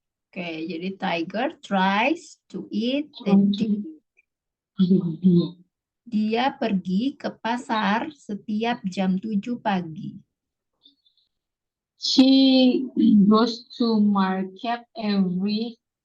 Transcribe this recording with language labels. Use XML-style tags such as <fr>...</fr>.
<en>Oke, jadi tiger tries to eat the deer.</en> <id>Dia pergi ke pasar setiap jam 7 pagi.</id> <en>She goes to market every</en>